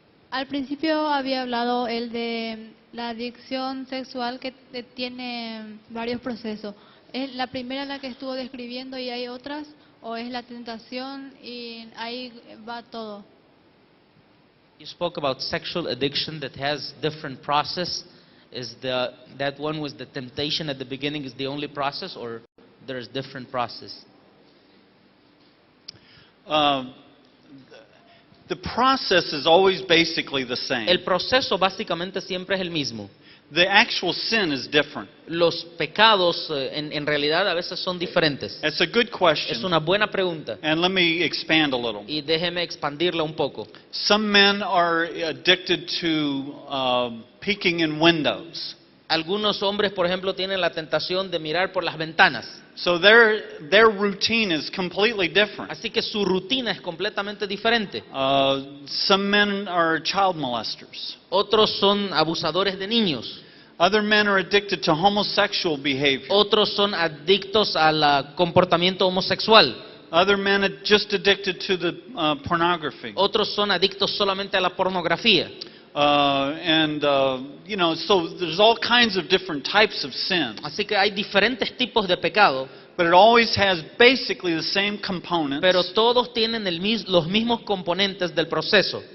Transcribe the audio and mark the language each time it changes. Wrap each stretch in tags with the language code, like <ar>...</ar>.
<es>Al principio había hablado él de la adicción sexual que tiene varios procesos. ¿Es la primera la que estuvo describiendo y hay otras? ¿O es la tentación y ahí va todo?</es> <en>You spoke about sexual addiction that has different process. Is that one was the temptation at the beginning is the only process, or there's different process? The process is always basically the same.</en> <es>El proceso básicamente siempre es el mismo.</es> <en>The actual sin is different.</en> <es>Los pecados en realidad a veces son diferentes.</es> <en>It's a good</en> <es>Es</es> <en>question.</en> <es>una buena pregunta</es> <en>And let me expand a little.</en> <es>y déjeme expandirla un poco.</es> <en>Some men are addicted to peeking in windows.</en> <es>Algunos hombres, por ejemplo, tienen la tentación de mirar por las ventanas.</es> <en>So their routine is completely different.</en> <es>Así que su rutina es completamente diferente.</es> <en>Some men are child molesters.</en> <es>Otros son abusadores de niños.</es> <en>Other men are addicted to homosexual behavior.</en> <es>Otros son adictos al comportamiento homosexual.</es> <en>Other men are just addicted to the pornography.</en> <es>Otros son adictos solamente a la pornografía.</es> <en>So there's all kinds of different types of sin.</en> <es>Así que hay diferentes tipos de pecado,</es> <en>But it always has basically the same components.</en> <es>pero todos tienen los mismos componentes del proceso.</es>